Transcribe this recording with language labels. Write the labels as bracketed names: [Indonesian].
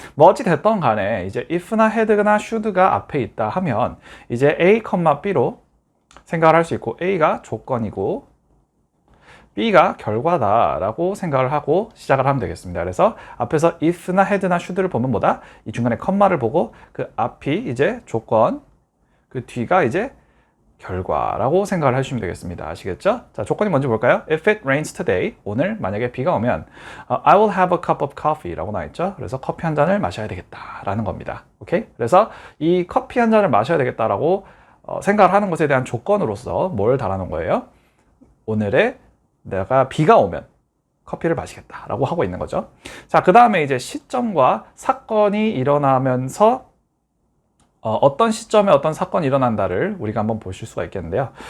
[Korean] 뭐 어찌 됐던 간에 이제 if나 had나 should가 앞에 있다 하면 이제 A, B로 생각을 할 수 있고 A가 조건이고 B가 결과다라고 생각을 하고 시작을 하면 되겠습니다. 그래서 앞에서 if나 had나 should를 보면 뭐다? 이 중간에 컴마를 보고 그 앞이 이제 조건, 그 뒤가 이제 결과라고 생각을 해주시면 되겠습니다. 아시겠죠? 자, 조건이 뭔지 볼까요? [English] If it rains today, [Korean] 오늘 만약에 비가 오면 [English] I will have a cup of coffee [Korean] 라고 나와있죠. 그래서 커피 한 잔을 마셔야 되겠다라는 겁니다. 오케이? 그래서 이 커피 한 잔을 마셔야 되겠다라고 생각을 하는 것에 대한 조건으로서 뭘 달아놓은 거예요? 오늘의 내가 비가 오면 커피를 마시겠다라고 하고 있는 거죠. 자, 그 다음에 이제 시점과 사건이 일어나면서 어떤 시점에 어떤 사건이 일어난다를 우리가 한번 보실 수가 있겠는데요.